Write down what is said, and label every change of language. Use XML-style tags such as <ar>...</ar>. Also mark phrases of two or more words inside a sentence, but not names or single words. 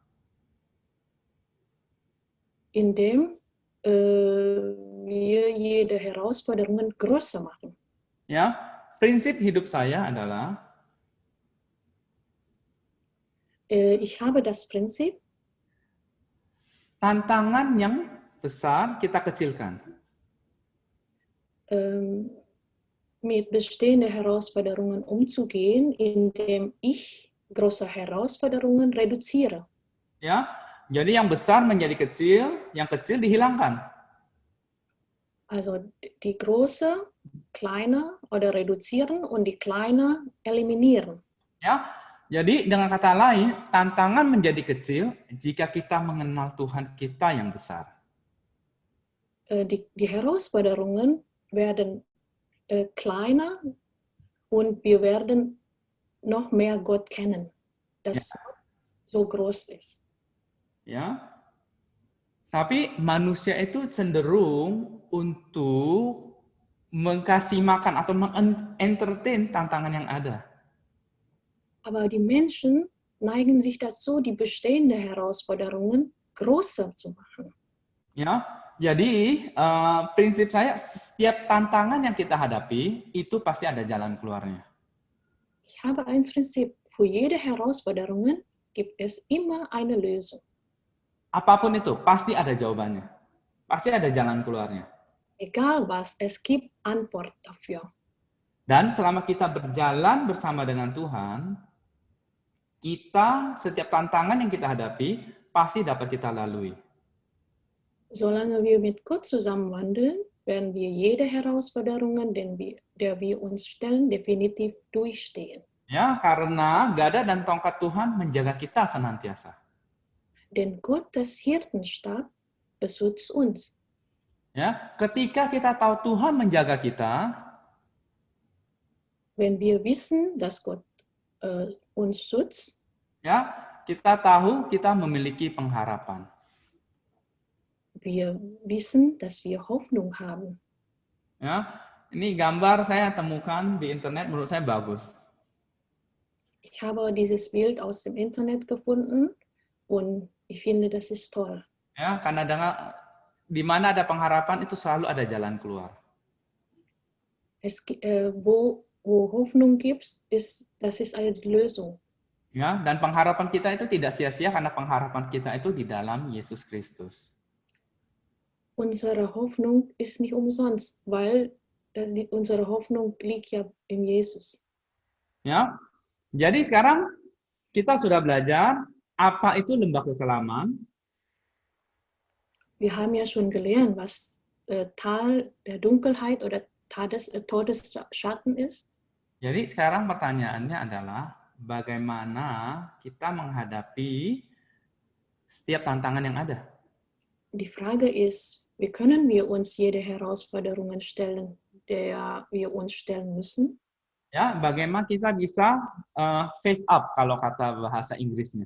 <de>Indem wir jede Herausforderung größer machen.</de> <id>Ya, prinsip hidup saya adalah</id> <de>Ich habe das Prinzip,</de> <id>tantangan yang besar kita kecilkan.</id> <de>mit bestehenden Herausforderungen umzugehen, indem ich große Herausforderungen reduziere.</de> <id>Ya, jadi yang besar menjadi kecil, yang kecil dihilangkan.</id> <de>Also die große, kleine oder reduzieren und die kleine eliminieren.</de> <id>Ya, jadi dengan kata lain, tantangan menjadi kecil jika kita mengenal Tuhan kita yang besar.</id> <de>Die Herausforderungen werden kleiner und wir werden noch mehr Gott kennen, das Gott so groß ist.</de> <id>Ya, tapi manusia itu cenderung untuk mengkasih makan atau mengentertain tantangan yang ada.</id> <de>Aber die Menschen neigen sich dazu, die bestehenden Herausforderungen größer zu machen.</de> <id>Ya, jadi prinsip saya setiap tantangan yang kita hadapi itu pasti ada jalan keluarnya.</id> <de>Ich habe ein Prinzip, für jede Herausforderung gibt es immer eine Lösung.</de> <id>Apapun itu, pasti ada jawabannya. Pasti ada jalan keluarnya.</id> <de>Egal was, es gibt Antwort dafür.</de> <id>Dan selama kita berjalan bersama dengan Tuhan, kita setiap tantangan yang kita hadapi pasti dapat kita lalui.</id> <de>Solange wir mit Gott zusammen wandeln, werden wir jede Herausforderung, der wir uns stellen, definitiv durchstehen.</de> <id>Ya, karena gada dan tongkat Tuhan menjaga kita senantiasa.</id> <de>Denn Gottes Hirtenstab beschützt uns.</de> <id>Ya, ketika kita tahu Tuhan menjaga kita,</id> <de>wenn wir wissen, dass Gott uns schützt,</de> <id>ya, kita tahu kita memiliki pengharapan.</id> <de>Wir wissen, dass wir Hoffnung haben.</de> <id>Ya, ini gambar saya temukan di internet, menurut saya bagus.</id> <de>Ich habe dieses Bild aus dem Internet gefunden und ich finde, das ist toll.</de> <id>Ya, karena di mana ada pengharapan itu selalu ada jalan keluar.</id> <de>Wo Hoffnung gibt, das ist eine Lösung.</de> <id>Ya, dan pengharapan kita itu tidak sia-sia karena pengharapan kita itu di dalam Yesus Kristus.</id> <de>Unsere Hoffnung ist nicht umsonst, weil unsere Hoffnung liegt ja in Jesus.</de> <id>Ya, jadi sekarang kita sudah belajar apa itu lembah kekelaman.</id> <de>Wir haben ja schon gelernt, was Tal der Dunkelheit oder Todesschatten ist.</de> <id>Jadi sekarang pertanyaannya adalah bagaimana kita menghadapi setiap tantangan yang ada.</id> <de>Die Frage ist, Wie können wir uns jede Herausforderungen stellen, der wir uns stellen müssen?</de> <id>Ya, bagaimana kita bisa</id> <en>face up</en> <id>kalau kata bahasa Inggrisnya.</id>